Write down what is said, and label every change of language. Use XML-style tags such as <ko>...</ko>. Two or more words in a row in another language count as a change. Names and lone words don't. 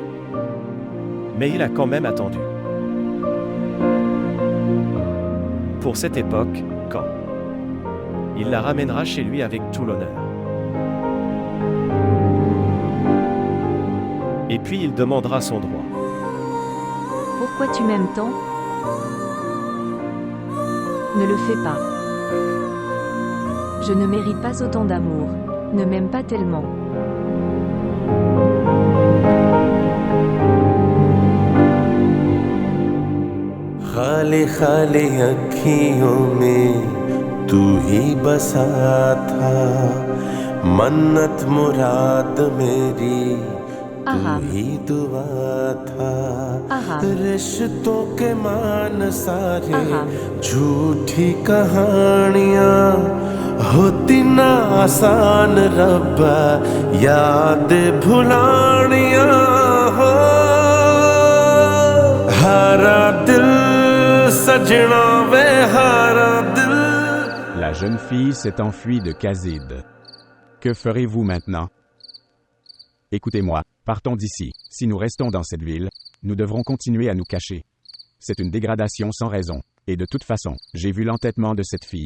<fr>Mais il a quand même attendu. Pour cette époque, quand il la ramènera chez lui avec tout l'honneur. Et puis il demandera son droit. Pourquoi tu m'aimes tant? Ne le fais pas. Je ne mérite pas autant d'amour. Ne m'aime pas tellement.</fr> <hi>खाली खाली अखियों में तू ही बसा था मन्नत मुराद मेरी तू</hi> <fr>Aram.</fr> <hi>ही दुआ था</hi> <fr>Aram.</fr> <hi>रिश्तों के मान सारे</hi> <fr>Aram.</fr> <hi>झूठी कहानियां होती ना आसान रब्बा याद भुलानियां हो हारा दिल सजना वे हारा दिल।</hi> <fr>La jeune fille s'est enfuie de Khazid. Que ferez-vous maintenant? Écoutez-moi, partons d'ici. Si nous restons dans cette ville, nous devrons continuer à nous cacher. C'est une dégradation sans raison. Et de toute façon, j'ai vu l'entêtement de cette fille.</fr>